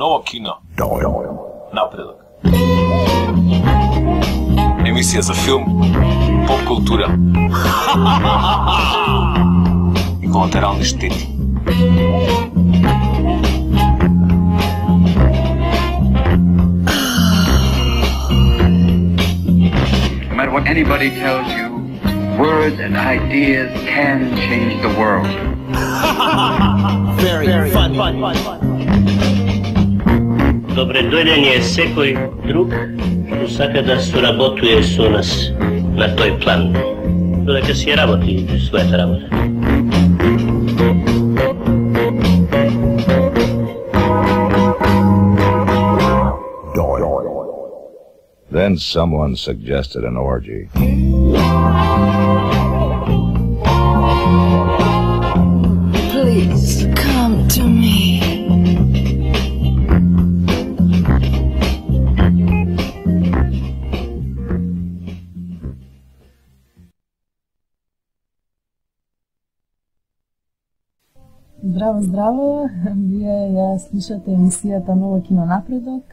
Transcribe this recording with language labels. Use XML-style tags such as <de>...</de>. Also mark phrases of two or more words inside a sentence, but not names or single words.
<bg>кино. Напредък. Емисия за филм, поп-култура и колатерални щети.</bg> <en>No matter what anybody tells you, words and ideas can change the world. Very funny.</en> <mk>Добре дојден е секој друг што сака да соработува со нас на тој план, додека си работи својата работа.</mk> <en>Then someone suggested an orgy. Please come to me.</en> <mk>Здраво, здраво! Вие ја слушате емисијата Ново кино напредок.</mk>